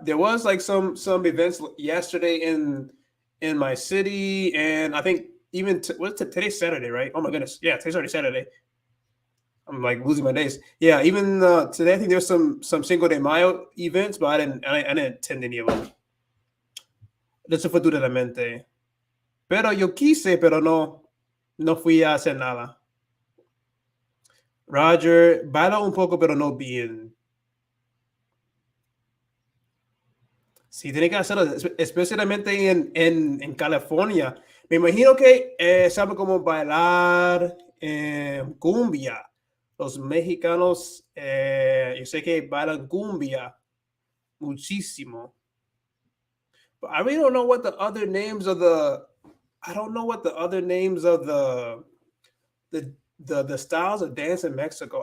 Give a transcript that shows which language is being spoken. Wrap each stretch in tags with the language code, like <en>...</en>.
<en>There was like some events yesterday in my city, and I think even today's Saturday, right? Oh my goodness, yeah, today's already Saturday. I'm like losing my days. Yeah, even today I think there's some Cinco de Mayo events, but I didn't attend any of them.</en> <es>Desafortunadamente. Pero yo quise, pero no fui a hacer nada. Roger, baila un poco, pero no bien. Sí, tiene que hacerlo, especialmente en California. Me imagino que sabe cómo bailar cumbia. Los mexicanos, yo sé que bailan cumbia muchísimo.</es> <en>But I really don't know what the other names of the. I don't know what the other names of the the styles of dance in Mexico.</en>